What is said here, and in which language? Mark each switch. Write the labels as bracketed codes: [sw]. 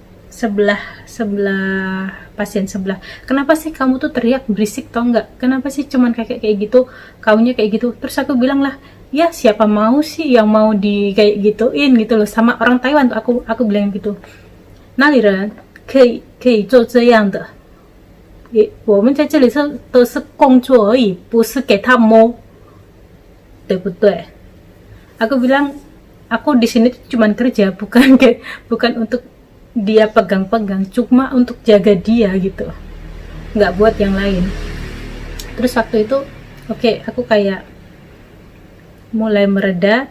[id] sebelah sebelah pasien sebelah, kenapa sih kamu tuh teriak berisik tau nggak, kenapa sih cuman kayak gitu, kaunya kayak gitu. Terus aku bilang lah, ya siapa mau sih yang mau di kayak gituin gitu loh, sama orang Taiwan tuh aku bilang gitu. [zh] 哪里人可以做这样的？也我们在这里都是工作而已，不是给他摸，对不对？ [id] Aku bilang, aku di sini cuma kerja, bukan untuk dia pegang-pegang, cuma untuk jaga dia gitu, nggak buat yang lain. Terus waktu itu, oke, aku kayak mulai mereda.